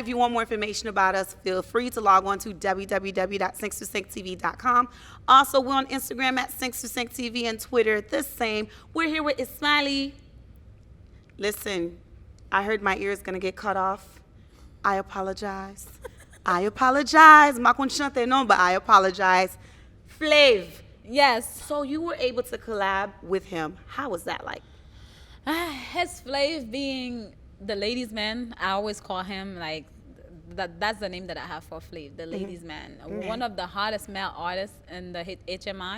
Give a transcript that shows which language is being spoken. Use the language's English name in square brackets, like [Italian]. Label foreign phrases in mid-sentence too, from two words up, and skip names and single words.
[English] If you want more information about us, feel free to log on to www.se25tv.com. Also, we're on Instagram at Se25TV and Twitter the same. We're here with Ismalee. Listen, I heard my ear is going to get cut off. I apologize. I apologize. [Haitian Creole] Ma kon chante non, [English] but I apologize. Flav. Yes. So you were able to collab with him. How was that like? His Flav being the ladies' man, I always call him like that's the name that I have for Flav, the ladies' man. One of the hottest male artists in the HMI.